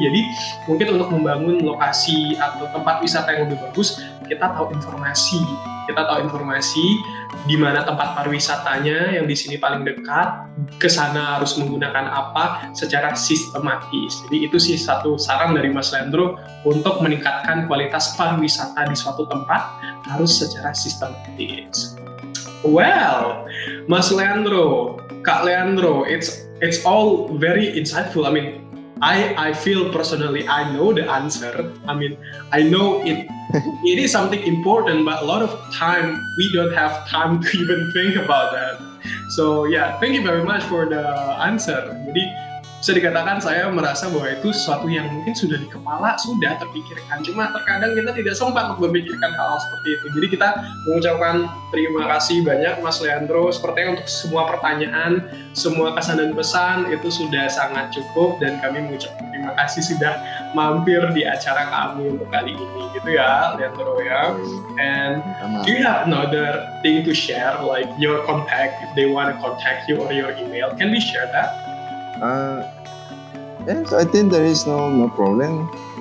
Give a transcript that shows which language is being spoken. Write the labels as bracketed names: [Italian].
[Indonesian] Jadi mungkin untuk membangun lokasi atau tempat wisata yang lebih bagus, kita tahu informasi di mana tempat pariwisatanya yang di sini paling dekat, ke sana harus menggunakan apa secara sistematis. Jadi itu sih satu saran dari Mas Leandro untuk meningkatkan kualitas pariwisata di suatu tempat harus secara sistematis. [English] Well, Mas Leandro, Kak Leandro, it's all very insightful. I mean, I feel personally I know the answer. I mean, I know it is something important, but a lot of time we don't have time to even think about that. So yeah, thank you very much for the answer. [Indonesian] Jadi bisa dikatakan saya merasa bahwa itu sesuatu yang mungkin sudah di kepala, sudah terpikirkan. Cuma terkadang kita tidak sempat untuk memikirkan hal seperti itu. Jadi kita mengucapkan terima kasih banyak Mas Leandro. Sepertinya untuk semua pertanyaan, semua kesan dan pesan itu sudah sangat cukup, dan kami mengucapkan terima kasih sudah mampir di acara kami untuk kali ini, gitu ya Leandro ya. [English] And do you have another thing to share, like your contact, if they want to contact you or your email, can we share that? Yes, I think there is no problem.